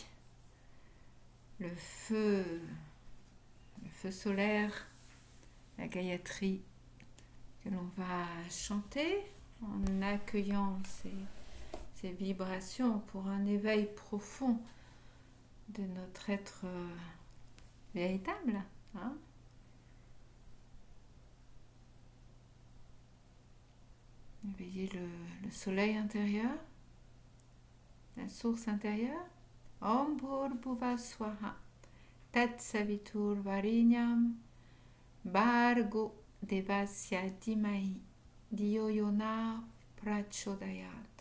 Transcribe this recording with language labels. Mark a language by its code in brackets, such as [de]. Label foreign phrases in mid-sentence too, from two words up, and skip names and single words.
[fr] le feu solaire, la Gayatri que l'on va chanter en accueillant ces vibrations pour un éveil profond de notre être véritable. Hein? Éveiller le soleil intérieur, la source intérieure. [sa] ॐ भूर्भुवः स्वः तत् सवितुर् वरेण्यं भर्गो देवस्य धीमहि धियो यो नः प्रचोदयात्.